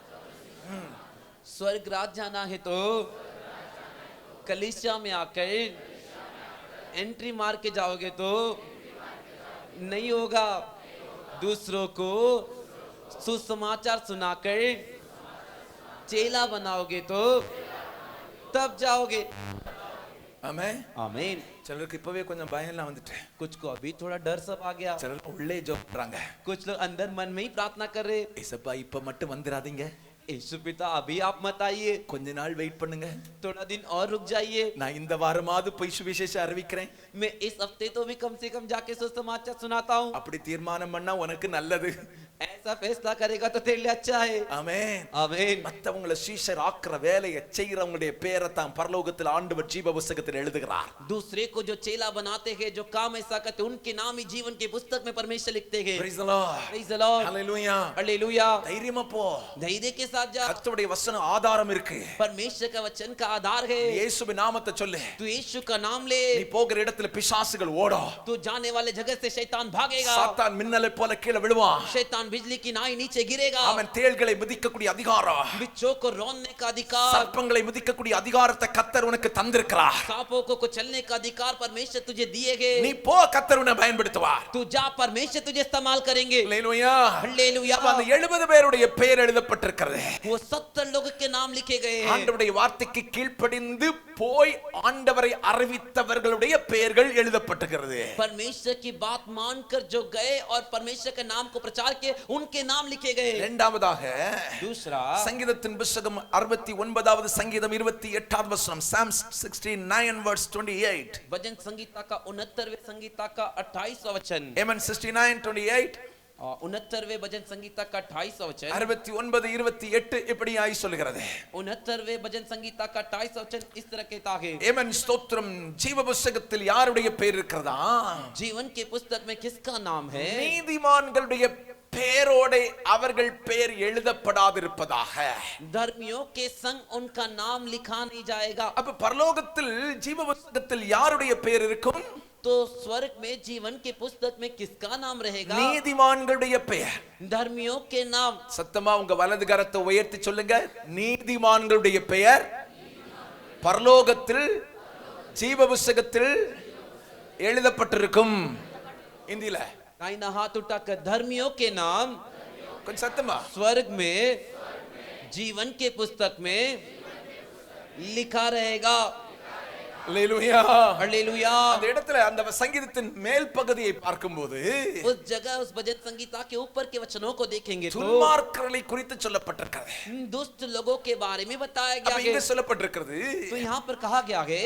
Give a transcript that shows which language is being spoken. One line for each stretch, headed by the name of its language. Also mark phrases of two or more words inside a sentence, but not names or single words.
Hindi: स्वर्गराज जाना है तो कलीसिया में आकर एंट्री मार के जाओगे तो नहीं होगा. दूसरों को सुसमाचार सुनाकर चेला बनाओगे तो तब जाओगे.
Tamil: ஆமென்.
Hindi: आमीन.
Tamil: சிலருக்கு இப்பவே கொஞ்சம் பயம் எல்லாம் வந்துட்டு.
Hindi: कुछ को अभी थोड़ा डर सब आ गया.
Tamil: சிலர் உள்ளே ஜெபறாங்க.
Hindi: कुछ लोग अंदर मन में ही प्रार्थना कर रहे.
Tamil: ஏசப்பா இப்ப மட்டும் வந்துராதீங்க.
Hindi: यीशु पिता अभी आप मत आइए,
Tamil: கொஞ்ச நாள் வெயிட் பண்ணுங்க.
Hindi: थोड़ा दिन और रुक जाइए.
Tamil: நான் இந்த வாரமாவது போய் சுவிசேஷம் அறிவிக்கிறேன்.
Hindi: मैं इस हफ्ते तो भी कम से कम जाके सुसमाचार सुनाता हूँ.
Tamil: அப்படி தீர்மானம் பண்ணா உனக்கு நல்லது.
Hindi: ऐसा फैसला करेगा तो तेरे लिए अच्छा है.
Tamil: ஆமென்.
Hindi: आमीन.
Tamil: மத்தவங்களை சீஷர் ஆக்குற வேலையை செய்யறவங்களுடைய பேரை தான் பரலோகத்தில் ஆண்டவர் ஜீவ புத்தகத்தில் எழுதுகிறார்.
Hindi: दूसरे को जो चेला बनाते हैं, जो काम ऐसा करते, उनके नाम ही जीवन की पुस्तक में परमेश्वर लिखते हैं.
English: Praise the Lord. Praise the Lord. Hallelujah.
Hindi: हालेलुया.
Tamil: தைரியமா போ.
Hindi: धैर्य के साथ जा.
Tamil: கர்த்தருடைய வசனம் ஆதாரம் இருக்கு.
Hindi: परमेश्वर का वचन का आधार है.
Tamil: இயேசுவின் நாமத்தை சொல்லு.
Hindi: तू यीशु का नाम ले.
Tamil: நீ போகிற இடத்துல பிசாசுகள் ஓடும்.
Hindi: तू जाने वाले जगह से शैतान भागेगा.
Tamil: சாத்தான் மின்னலை போல கீழே விழுவான்.
Hindi: शैतान बिजली की नाई नीचे गिरेगा।
Tamil: அவன் தேள்களை மிதிக்கக்கூடிய அதிகாரம்,
Hindi: बिच्छों को रौंदने का अधिकार,
Tamil: சர்ப்பங்களை மிதிக்கக்கூடிய அதிகாரத்தை கர்த்தர் உனக்கு தந்திருக்கிறார்.
Hindi: सांपों को चलने का अधिकार परमेश्वर तुझे दिए गए।
Tamil: நீ போ, கர்த்தர் உன்னை பயன்படுத்துவார்.
Hindi: तू जा, परमेश्वर तुझे इस्तेमाल करेंगे।
Tamil: அல்லேலூயா.
Hindi: हालेलुया।
Tamil: அப்ப அந்த 70 பேருடைய பெயர் எழுதப்பட்டிருக்கிறது.
Hindi: वो 70 लोगों के नाम लिखे गए हैं।
Tamil: ஆண்டவருடைய வார்த்தைக்கு கீழ்ப்படிந்து போய் ஆண்டவரை அறிவித்தவர்களுடைய பெயர்கள் எழுதப்பட்டிருக்கிறது.
Hindi: परमेश्वर की बात मानकर जो गए और परमेश्वर के नाम को प्रचार किए, उनके नाम लिखे गए।
Tamil: இரண்டாவதாக
Hindi: दूसरा,
Tamil: சங்கீதத்தின் புத்தகம் 69வது சங்கீதம் 28வது வசனம்,
English: Psalm 69 verse 28.
Hindi: भजन संगीता का 69वें संगीता का 28वां वचन।
English: Amen. 69:28.
Hindi: 69वें भजन संगीता का 28वां वचन।
Tamil: 69:28 இப்படியாய் சொல்கிறது.
Hindi: 69वें भजन संगीता का 28वां वचन इस तरह कहता है।
Tamil: Amen. ஸ்தோத்திரம். ஜீவ புத்தகத்தில் யாருடைய பெயர் இருக்கிறதா?
Hindi: जीवन के पुस्तक में किसका नाम है?
Tamil: நீதிமான்களுடைய பெயரோட அவர்கள் பெயர் எழுதப்படாதிருப்பதாக.
Hindi: धर्मियों के संग उनका नाम लिखा नहीं जाएगा।
Tamil: அப்ப பரலோகத்தில் ஜீவ புத்தகத்தில் யாருடைய பெயர் இருக்கும்?
Hindi: तो स्वर्ग में जीवन के पुस्तक में किसका नाम रहेगा?
Tamil: நீதிமான்களுடைய பெயர்.
Hindi: धर्मियों के नाम।
Tamil: சத்தமா உங்க வலது கரத்தை உயர்த்தி சொல்லுங்க, நீதிமான்களுடைய பெயர் பரலோகத்தில் ஜீவ புத்தகத்தில் எழுதப்பட்டிருக்கும். இந்தியில
Hindi: दाहिना हाथ उठाकर, धर्मियों के नाम
Tamil: கொஞ்சம் சத்தமா,
Hindi: स्वर्ग में जीवन के पुस्तक में लिखा रहेगा।
Tamil: அல்லேலூயா.
Hindi: हालेलुया।
Tamil: அந்த இடத்துல அந்த சங்கீதத்தின் மேல் பகுதியை பார்க்கும்போது
Hindi: उस जगह उस भजन संगीता के ऊपर के वचनों को देखेंगे तो
Tamil: துன்மார்க்கர்களை குறித்து சொல்லப்பட்டிருக்கிறது.
Hindi: दुष्ट लोगों के बारे में बताया
Tamil: அப்ப
Hindi: गया
Tamil: இங்க
Hindi: है।
Tamil: சொல்லப்பட்டிருக்கிறது,
Hindi: तो यहाँ पर कहा गया है